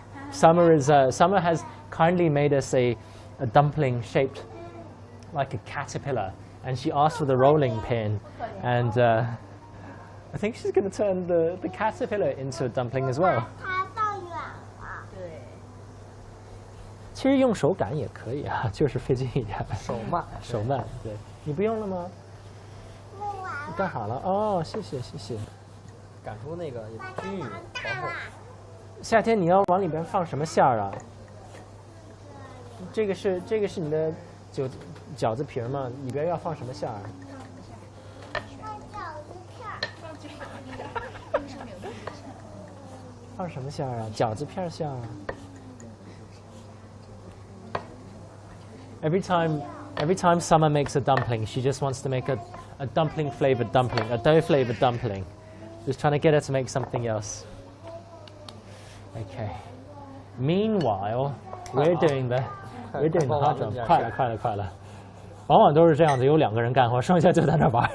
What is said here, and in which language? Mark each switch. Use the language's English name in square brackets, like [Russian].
[English] Summer has kindly made us a dumpling shaped like a caterpillar, and she asked for the rolling pin, and I think she's going to turn the caterpillar into a dumpling as well. [Chinese] 它放远了。对，其实用手擀也可以啊，就是费劲一点。手慢，手慢，对。你不用了吗？不玩了。干好了哦，谢谢谢谢。擀出那个均匀薄厚。夏天你要往里边放什么馅儿啊？这个是你的饺子皮儿吗？里边要放什么馅儿？放饺子片儿。放什么馅儿啊？饺子片馅儿啊。 [English] Every time Summer makes a dumpling, she just wants to make a dumpling flavored dumpling, a dough flavored dumpling. Just trying to get her to make something else. Okay. Meanwhile, we're doing the hard job. [Chinese] 快了。往往都是这样子，有2个人干活，剩下就在那玩。